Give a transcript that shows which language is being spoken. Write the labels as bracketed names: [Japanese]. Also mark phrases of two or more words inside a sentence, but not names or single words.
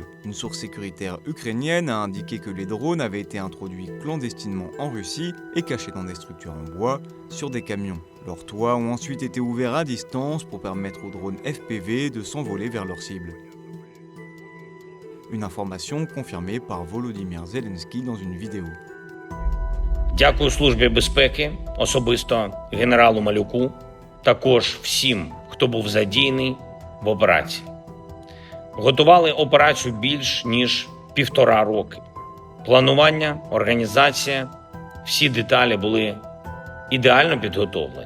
[French] Une source sécuritaire ukrainienne a indiqué que les drones avaient été introduits clandestinement en Russie et cachés dans des structures en bois sur des camions. Leurs toits ont ensuite été ouverts à distance pour permettre aux drones FPV de s'envoler vers leur cible. Une information confirmée par Volodymyr Zelensky dans une vidéo. [Ukrainian] Дякую Службі безпеки, особисто генералу Малюку, також всім, хто був задіяний в операції. Готували операцію більш ніж 1,5 роки. Планування, організація, всі деталі були ідеально підготовлені.